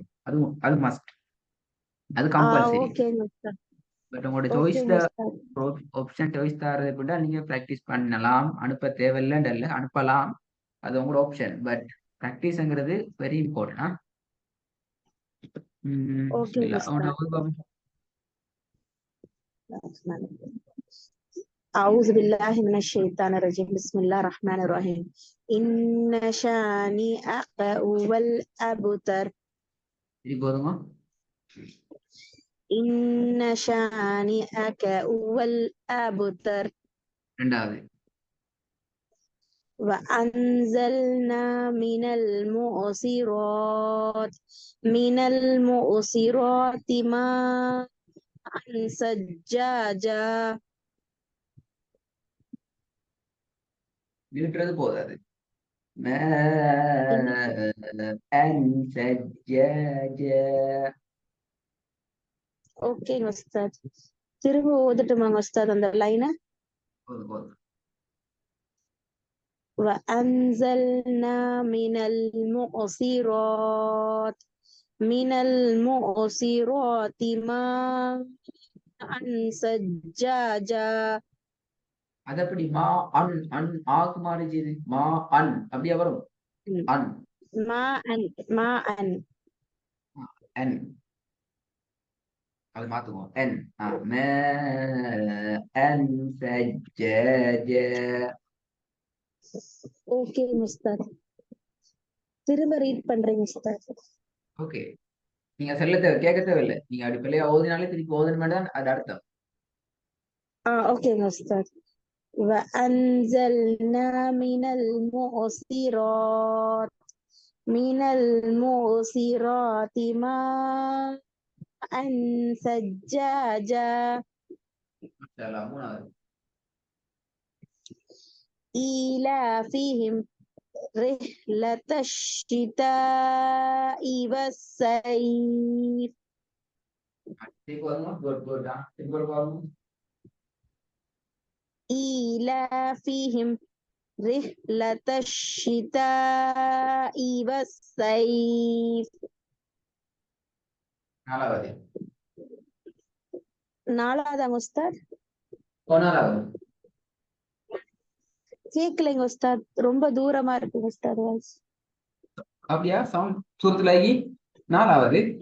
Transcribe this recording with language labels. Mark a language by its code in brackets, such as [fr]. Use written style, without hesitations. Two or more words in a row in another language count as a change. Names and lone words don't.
[ta] அது மஸ்ட். அது கம்பல்சரி. ஓகேங்க உஸ்தாத். பட் உங்களோட சாய்ஸ் ஓகேங்க உஸ்தாத். [en] option choice [ta] தரது அப்படின்னா நீங்க ப்ராக்டிஸ் பண்ணலாம். அனுப்ப தேவையில்லைன்னு இல்லை, அனுப்பலாம். அது உங்களோட ஆப்ஷன். பட் ப்ராக்டிஸ்ங்கிறது [en] very important. [ta] ஓகேங்க பிஸ்மில்லா அவனோட உஸ்தாத். உருவம். [ar] أعوذ بالله من الشيطان الرجيم بسم الله الرحمن الرحيم إن شانئك هو الأبتر [ta] இது போதுமா? [ar] إن شانئك هو الأبتر [ta] ரெண்டாவது. [ar] وأنزلنا من المؤصرات ماء سجاجا [ta] நிறுத்துறது போதாது. என்ன ஓகேங்க உஸ்தாத். திரும்ப ஓதட்டுமாங்க உஸ்தாத் அந்த லைனை? போதும் போதும். [ar] وأنزلنا من المعصرات ماء سجاجا [ta] அது அப்படி மா அன் அன் ஆக்கு மாறிச்சு. மா அன் அப்படியே வரும். அன் [ar] ماء [ta] என் அது மாத்துவோம். என் என் சஜ்ஜாஜ. ஓகேங்க உஸ்தாத். திரும்ப ரீட் பண்றேங்க உஸ்தாத். ஓகே. நீங்க சொல்ல தேவை, கேட்க தேவையில்லை. நீங்க அப்படி பிள்ளையா ஓதினாலே திருப்பி ஓதணுமே தான் அது அர்த்தம். ஓகேங்க உஸ்தாத். [ar] وأنزلنا من المعصرات ماء سجاجا [ta] மூணாவது. [ar] إيلافهم رحلة الشتاء والصيف [ta] திருப்பி வருமா? [en] good good. [ta] திருப்பி வரும். [ar] إيلافهم رحلة الشتاء والصيف [ta] நாலாவது. நாலாவதாங்க உஸ்தாத்? நாலாவது. கேட்கலைங்க உஸ்தாத், ரொம்ப தூரமா இருக்குங்க உஸ்தாத் வாய்ஸ். அப்படியா? சவுண்ட் சூரத்துலாகி நாலாவது.